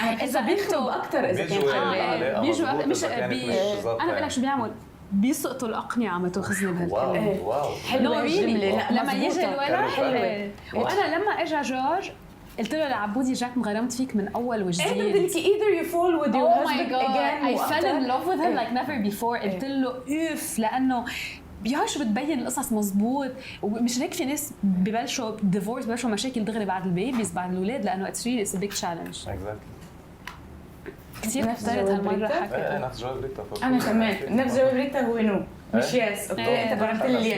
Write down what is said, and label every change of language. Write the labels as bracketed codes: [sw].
[ar] اذا بيخرب اكثر اذا كان خربان بيجوا مش انا بقول لك شو بيعمل بيسقطوا الاقنعه ما تاخذني بهالكلام. واو حلوه الجمله. لما يجي الولد حلوه. وانا لما اجى جورج قلت له لعبودي جاك مغرمت فيك من اول وجديد. [en] انت either you fall with your husband again I fell in love with him like never before. [ar] قلت له اوف لانه شو بتبين القصص مزبوط. ومش هيك في ناس ببلشوا ديفورس ببلشوا مشاكل دغري بعد البيبيز بعد الاولاد لانه [en] It's really it's a big challenge. [ar] كثير اخترت هالمره حكيت نفس جواب ريتا. انا كمان نفس جواب ريتا هو نو مش يس. اوكي انت بعت لي اليس.